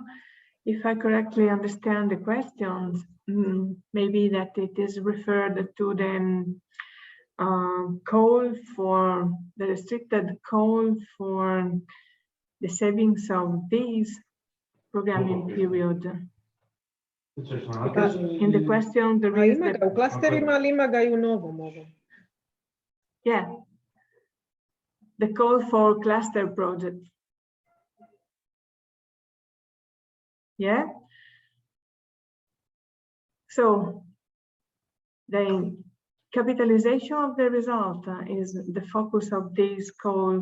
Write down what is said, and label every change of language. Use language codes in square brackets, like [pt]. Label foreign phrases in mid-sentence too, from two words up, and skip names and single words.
[en] If I correctly understand the questions, maybe that it is referred to the call for the restricted call for the savings of this programming period. Because in the question there is the... [hr] U klasterima, ali ima ga I u novom ovom? [en] Yeah, the call for cluster project. Yeah. So the capitalization of the result is the focus of this call.